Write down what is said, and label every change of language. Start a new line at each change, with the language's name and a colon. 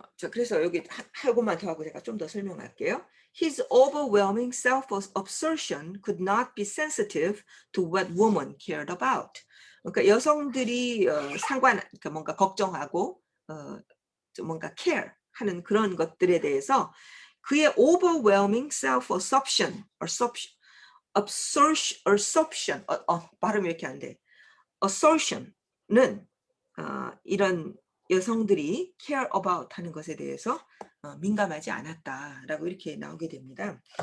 Korean: 그래서 여기 하고만 더 하고 제가 좀 더 설명할게요.
English: His overwhelming self-absorption could not be sensitive to what women cared about.
Korean: 그러니까 여성들이 그러니까 뭔가 걱정하고 좀 뭔가 care 하는 그런 것들에 대해서 그의
English: overwhelming self-absorption, absorption,
Korean: 발음이 이렇게 안 돼. assertion는 이런 여성들이
English: care about
Korean: 하는 것에 대해서 민감하지 않았다라고 이렇게 나오게 됩니다.